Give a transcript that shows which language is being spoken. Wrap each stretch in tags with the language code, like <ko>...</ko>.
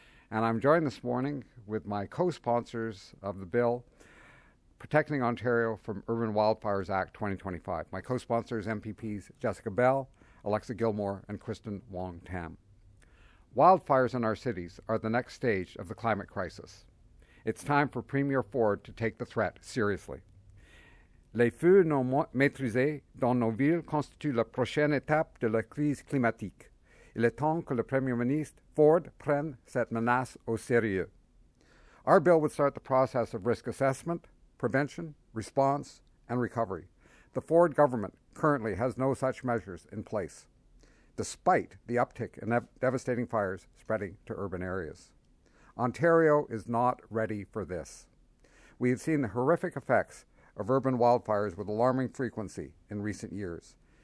<en>And I'm joined this morning with my co-sponsors of the bill Protecting Ontario from Urban Wildfires Act 2025. My co-sponsors, MPPs Jessica Bell, Alexa Gilmore, and Kristen Wong-Tam. Wildfires in our cities are the next stage of the climate crisis. It's time for Premier Ford to take the threat seriously.</en> <fr>Les feux non maîtrisés dans nos villes constituent la prochaine étape de la crise climatique. Il est temps que le Premier ministre Ford prenne cette menace au sérieux.</fr> <en>Our bill would start the process of risk assessment, prevention, response, and recovery. The Ford government currently has no such measures in place, despite the uptick in devastating fires spreading to urban areas. Ontario is not ready for this. We have seen the horrific effects of urban wildfires with alarming frequency in recent years.</en>